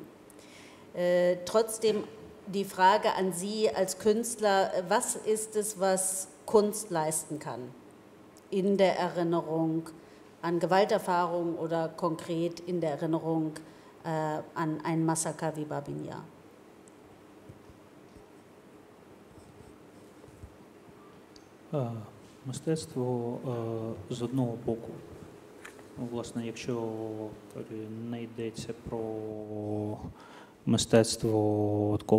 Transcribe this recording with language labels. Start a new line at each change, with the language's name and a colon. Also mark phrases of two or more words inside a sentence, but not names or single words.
German: Trotzdem die Frage an Sie als Künstler, was ist es, was Kunst leisten kann? In der Erinnerung, an Gewalterfahrung oder konkret in der Erinnerung an ein Massaker wie Babyn Jar?
Ukrainian: Мистецтво з одного боку, власне, якщо не йдеться про мистецтво такого